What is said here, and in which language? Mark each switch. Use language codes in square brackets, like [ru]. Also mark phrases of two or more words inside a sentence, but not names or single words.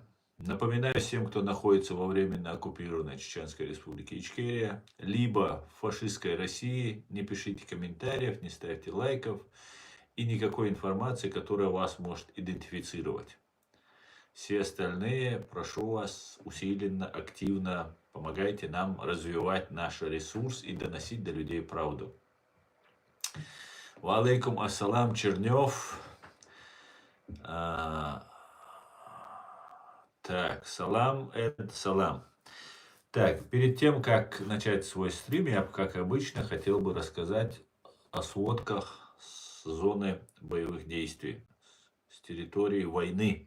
[ru] Напоминаю всем, кто находится во временно оккупированной Чеченской Республике Ичкерия, либо в фашистской России, не пишите комментариев, не ставьте лайков и никакой информации, которая вас может идентифицировать. Все остальные, прошу вас, усиленно, активно помогайте нам развивать наш ресурс и доносить до людей правду. [ar] وعليكم السلام, Чернев. [ru] Так, салам, это салам. Так, перед тем, как начать свой стрим, я, как обычно, хотел бы рассказать о сводках с зоны боевых действий, с территории войны.